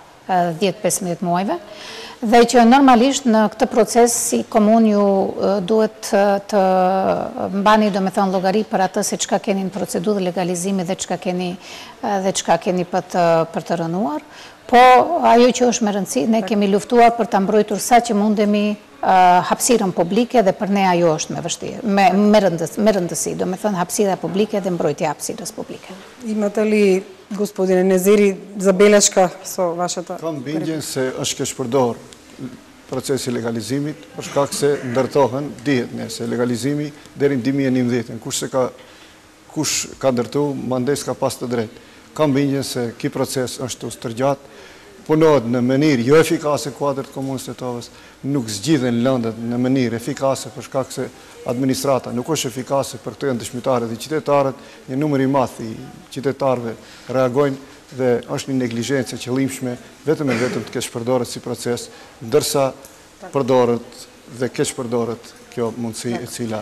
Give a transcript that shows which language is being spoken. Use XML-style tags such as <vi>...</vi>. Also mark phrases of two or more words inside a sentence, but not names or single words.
<sq>10-15 muajve, dhe që normalisht në këtë proces si komun ju duhet të mbani do me thonë llogari për atë se çka keni në procedurë legalizimi dhe çka keni për të rënuar, po ajo që është me rëndësi, ne kemi luftuar për ta mbrojtur sa që mundemi hapësirën publike dhe për ne ajo është me rëndësi, do me thënë hapësira publike dhe mbrojtja hapësirës publike.</sq> <mk>Имате ли, господине Незири, забелешка со вашата?</mk> <sq>Kam bindjen se është shpërdor procesi legalizimit, për shkak se ndërtohen, dihet ne, se legalizimi deri në 2011, kush ka ndërtu, mandes ka pas të drejtë. Kam bindjen se ky proces është stërgjat, punohet në mënyrë jo efikase kuadër të komunës Tetovës, nuk zgjidhen lëndët në mënyrë efikase për shkak se administrata nuk është efikase për të dëshmitarët dhe qytetarët, një numër i madh i qytetarëve reagojnë dhe është një neglizhencë e qëllimshme vetëm e vetëm të kesh përdoret si proces, ndërsa përdoret dhe kesh përdoret kjo mundësi e cila</sq>